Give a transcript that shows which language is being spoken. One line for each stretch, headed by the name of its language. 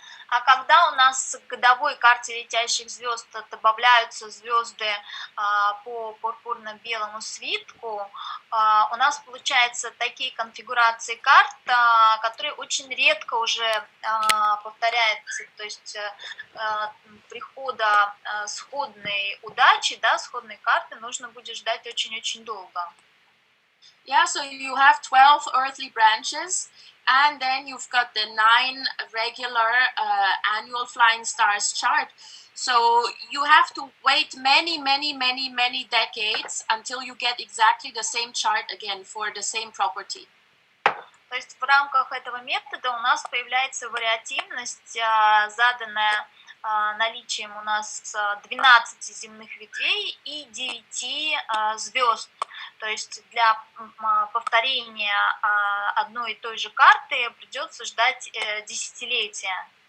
Russian: А когда у нас к годовой карте летящих звезд добавляются звезды по пурпурно-белому свитку, у нас получаются такие конфигурации карт, которые очень редко уже повторяются, то есть прихода сходной удачи, да, сходной карты нужно будет ждать очень-очень долго.
English: Yeah, so you have 12 earthly branches, and then you've got the 9 regular annual flying stars chart. So you have to wait many decades until you get exactly the same chart again for the same property.
Russian: То есть в рамках этого метода у нас появляется вариативность, заданная наличием у нас 12 земных ветвей и 9 звезд. То есть для повторения одной и той же карты придется ждать десятилетия.